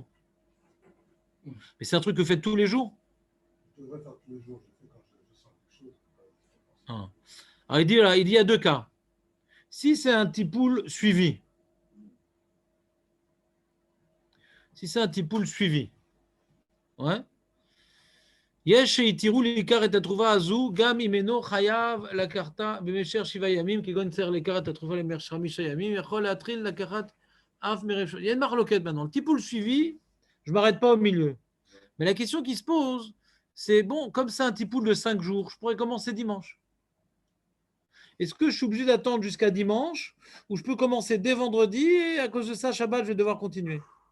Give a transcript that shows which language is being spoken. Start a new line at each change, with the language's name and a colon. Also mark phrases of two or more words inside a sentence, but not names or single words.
French: Mais c'est un truc que vous faites tous les jours? Je devrais faire tous les jours, je fais quand je sens quelque chose. Ah. Alors, il y a deux cas. Si c'est un tipoul suivi, ouais.
Hebrew: יש שהתירו לעיקר את התרופה הזו, גם אם אינו חייב לקחתה במשך 7 ימים, כגון צריך לקחת את התרופה למשך 5 ימים, יכול להתחיל לקחת אף מרשת.
French: Il y a une marloquette maintenant. Le tipoul suivi, je ne m'arrête pas au milieu. Mais la question qui se pose, c'est bon, comme c'est un tipoul de 5 jours, je pourrais commencer dimanche. Est-ce que je suis obligé d'attendre jusqu'à dimanche ou je peux commencer dès vendredi et à cause de ça, Shabbat, je vais devoir continuer?